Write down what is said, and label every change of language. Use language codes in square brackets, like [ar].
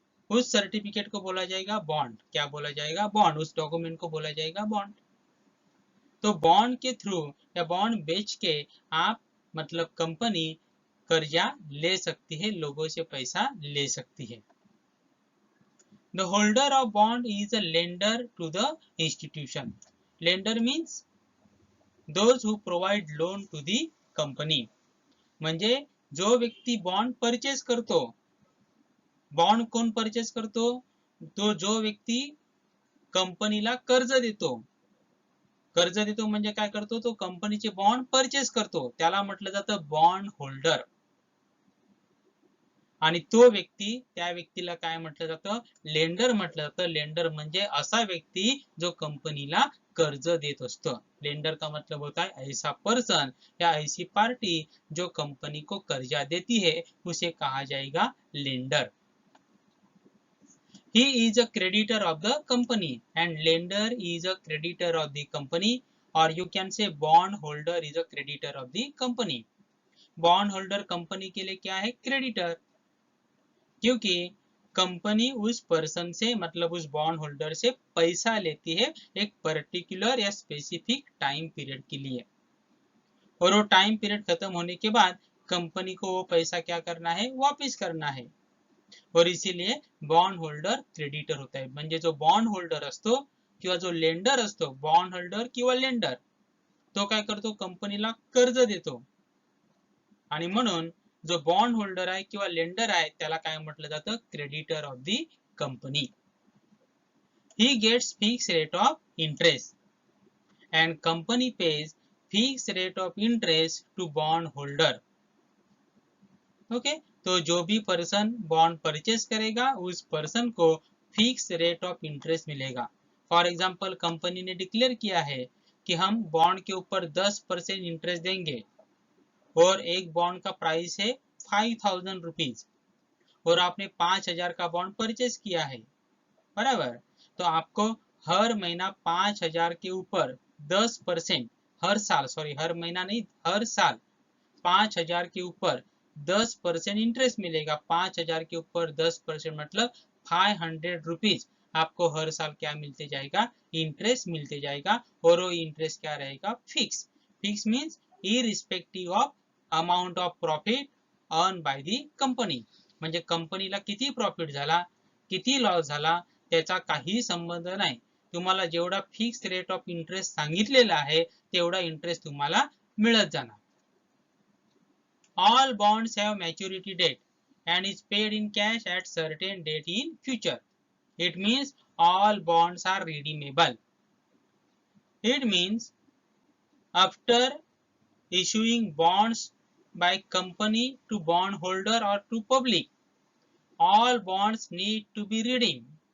[hi] उस सर्टिफिकेट को बोला जाएगा बॉन्ड. क्या बोला जाएगा? बॉन्ड. उस डॉक्यूमेंट को बोला जाएगा बॉन्ड. तो बॉन्ड के थ्रू या बॉन्ड बेच के आप, मतलब कंपनी कर्जा ले सकती है, लोगों से पैसा ले सकती है. [en] The holder of bond is a lender to the institution. Lender means those who provide loan to the company. [mr] म्हणजे जो व्यक्ती बॉन्ड परचेस करतो. बॉन्ड कोण परचेस करतो? तो जो व्यक्ती कंपनीला कर्ज देतो. कर्ज देतो म्हणजे काय करतो? तो कंपनीचे बॉन्ड परचेस करतो, त्याला म्हटलं जातं बॉन्ड होल्डर. आणि तो व्यक्ती, त्या व्यक्तीला काय म्हटलं जातं? लेंडर म्हटलं जातं. लेंडर म्हणजे असा व्यक्ती जो कंपनीला कर्ज देत असतो. [hi] लेंडर का मतलब होता है ऐसा पर्सन या ऐसी पार्टी जो कंपनी को कर्जा देती है, उसे कहा जाएगा lender. [en] He is a creditor of the company and lender is a creditor of the company, or you can say bond holder is a creditor of the company. [hi] Bond holder company के लिए क्या है? Creditor. क्योंकि company उस person से, मतलब उस bond holder से पैसा लेती है एक पर्टिकुलर या स्पेसिफिक टाइम पीरियड के लिए, और वो टाइम पीरियड खत्म होने के बाद कंपनी को वो पैसा क्या करना है? वापस करना है. और इसीलिए बॉन्ड होल्डर क्रेडिटर होता है. [mr] म्हणजे जो बॉन्ड होल्डर असतो किंवा जो लेंडर असतो, बॉन्ड होल्डर किंवा लेंडर, तो काय करतो? कंपनीला कर्ज देतो. आणि म्हणून जो बॉन्ड होल्डर आहे किंवा लेंडर आहे, त्याला काय म्हटलं जातं? [en] Creditor of the company. He gets fix rate of interest and company pays fixed rate of interest to bond holder. [hi] Okay, तो जो भी पर्सन बॉन्ड परचेस करेगा, उस पर्सन को फिक्स रेट ऑफ इंटरेस्ट मिलेगा. फॉर एग्जांपल, कंपनी ने declare किया है कि हम बॉन्ड के ऊपर 10% इंटरेस्ट देंगे, और एक बॉन्ड का प्राइस है 5,000 रुपीज और आपने 5,000 का बॉन्ड परचेज किया है, बराबर। तो आपको हर महीना 5,000 के ऊपर 10%, हर साल, सॉरी हर महीना नहीं, हर साल 5,000 के ऊपर 10% इंटरेस्ट मिलेगा। 5,000 के ऊपर 10% मतलब 500 रुपीज आपको हर साल क्या मिलते जाएगा, इंटरेस्ट मिलते जाएगा। और वो इंटरेस्ट क्या रहेगा, fix. [en] fix means irrespective of amount of profit earn by the company, [mr] म्हणजे कंपनीला किती प्रॉफिट झाला, किती लॉस झाला, त्याचा काही संबंध नाही। तुम्हाला जेवढा फिक्स रेट ऑफ इंटरेस्ट सांगितलेला आहे तेवढा इंटरेस्ट तुम्हाला मिळत जाणार। [en] All bonds have maturity date and is paid in cash at certain date in future. It means all bonds are redeemable. It means after issuing bonds by company to bondholder or to public, all bonds need to be redeemed.